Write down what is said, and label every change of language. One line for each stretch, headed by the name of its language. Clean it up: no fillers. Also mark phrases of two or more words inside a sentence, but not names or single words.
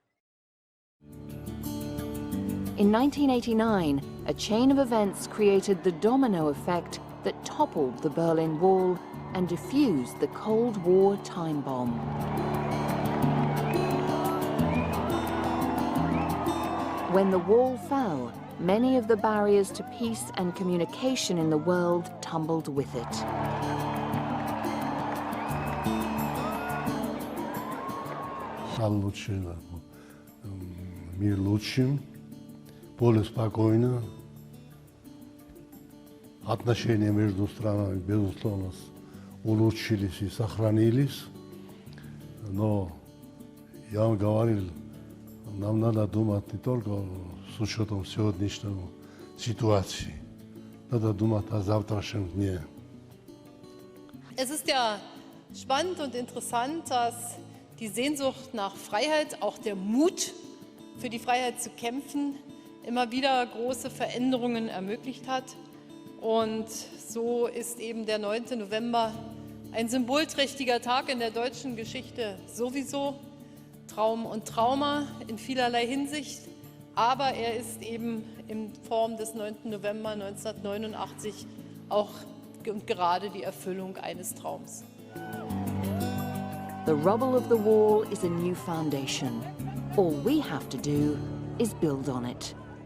English: In 1989, a chain of events created the domino effect that toppled the Berlin Wall and diffused the Cold War time bomb. When the wall fell, many of the barriers to peace and communication in the world tumbled with it.
Russian: Лучше мир лучшим, более спокойно. Отношения между странами, безусловно, улучшились и сохранились. Но я вам говорил, нам надо думать не только с учетом сегодняшней ситуации, надо думать о завтрашнем дне.
German: Es ist ja spannend und interessant, dass die Sehnsucht nach Freiheit, auch der Mut für die Freiheit zu kämpfen, immer wieder große Veränderungen ermöglicht hat. Und so ist eben der 9. November ein symbolträchtiger Tag in der deutschen Geschichte sowieso. Traum und Trauma in vielerlei Hinsicht, aber er ist eben in Form des 9. November 1989 auch und gerade die Erfüllung eines Traums.
English: The rubble of the wall is a new foundation. All we have to do is build on it.